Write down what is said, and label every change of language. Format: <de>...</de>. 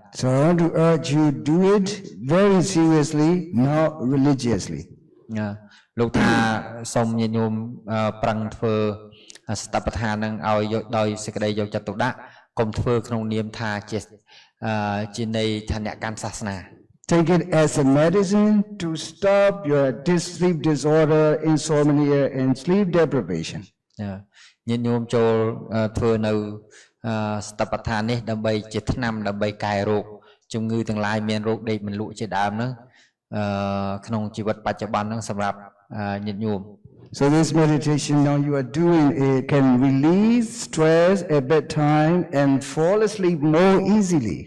<en>So I want to urge you do it very seriously, not religiously.</en> <km>លោកថាសូមញាតិញោមប្រឹងធ្វើសតបដ្ឋាននឹងឲ្យយកដោយសេចក្តីយកចិត្តទុកដាក់កុំធ្វើក្នុងនាមថាជានៃឋានៈកាន់សាសនា</km> <en>Take it as a medicine to stop your sleep disorder, insomnia, and sleep deprivation.</en> <km>ញាតិញោមចូលធ្វើនៅសតបដ្ឋាននេះដើម្បីជាថ្នាំដើម្បីកែរោគជំងឺទាំងឡាយមានរោគដេកមិនលក់ជាដើមហ្នឹងក្នុងជីវិតបច្ចុប្បន្នហ្នឹងសម្រាប់ញាតិញោម</km> <en>So this meditation now you are doing it can release stress at bedtime and fall asleep more easily.</en>